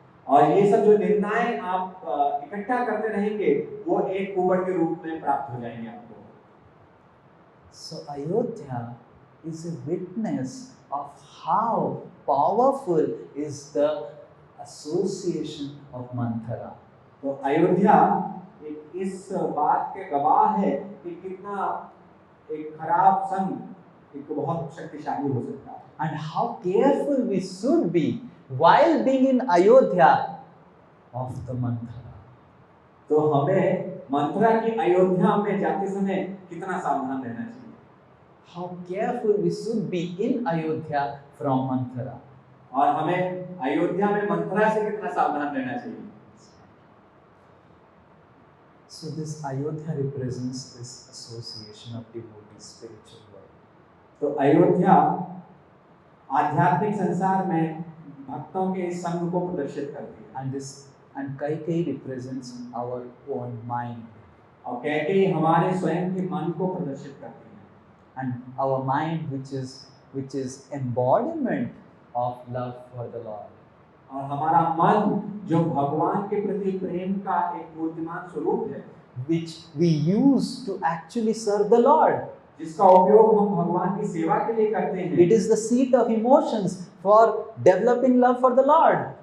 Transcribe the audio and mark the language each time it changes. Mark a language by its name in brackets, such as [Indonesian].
[Hindi] और ये सब जो निंदाएं आप इकट्ठा करते रहेंगे, वो एक कुबड़ के रूप में प्राप्त हो जाएंगे आपको। [English] So Ayodhya is a witness of how powerful is the association of Manthara. [Hindi] तो अयोध्या इस बात के गवाह है कि कितना एक खराब संग एक बहुत शक्तिशाली हो सकता है। [English] And how careful we should be while being in Ayodhya of the Manthara. [Hindi] तो हमें मंथरा की अयोध्या में जाते समय कितना सावधान रहना चाहिए। [English] How careful we should be in Ayodhya from Manthara. [Hindi] और हमें अयोध्या में मंथरा से कितना सावधान रहना चाहिए। [English] So this Ayodhya represents this association of devotees, spiritual world. [Hindi] तो अयोध्या आध्यात्मिक संसार में भक्तों के इस संग को प्रदर्शित करती है। [English] And Kaikeyi represents our own mind. [Hindi] और कैकेयी हमारे स्वयं के मन को प्रदर्शित करती है। [English] And our mind, which is embodiment of love for the Lord. [Hindi] और हमारा मन जो भगवान के प्रति प्रेम का एक मूर्तिमान स्वरूप है, [English] which we use to actually serve the Lord. [Hindi] जिसका उपयोग हम भगवान की सेवा के लिए करते हैं। [English] It is the seat of emotions for developing love for the Lord.